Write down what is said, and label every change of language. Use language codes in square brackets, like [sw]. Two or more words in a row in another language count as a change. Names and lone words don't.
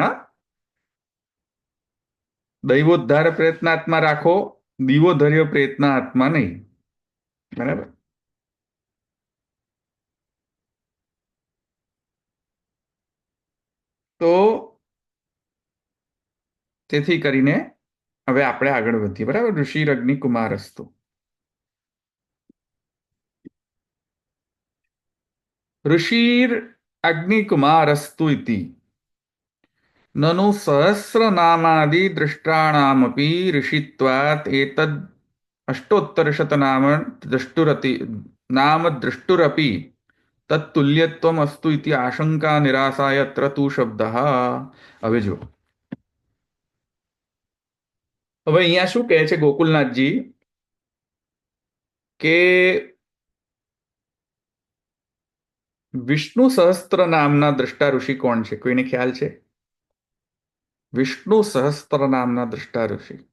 [gu] હા, દૈવોદ્ધાર પ્રયત્નાત્મા રાખો, દીવો ધર્યો પ્રેતના હાથમાં નહીં. બરાબર? તો તેથી કરીને હવે આપણે આગળ વધીએ. બરાબર? [sa] ઋષિરગ્નિ કુમારસ્તુ. ऋषिर अग्निकुमारस्तु इति ननु सहस्रनामादि दृष्टाणामपि ऋषित्वात् एतद् अष्टोत्तरशतनाम द्रष्टुरति नाम द्रष्टुरपि तत्तुल्यत्वम् अस्तु इति आशंका निरासाय अत्र तु शब्दः. [gu] હવે જો હવે અહીંયા શું કહે છે ગોકુલનાથજી કે વિષ્ણુ સહસ્ત્ર નામના દ્રષ્ટા ઋષિ કોણ છે? કોઈને ખ્યાલ છે? વિષ્ણુ સહસ્ત્ર નામના દ્રષ્ટા ઋષિ.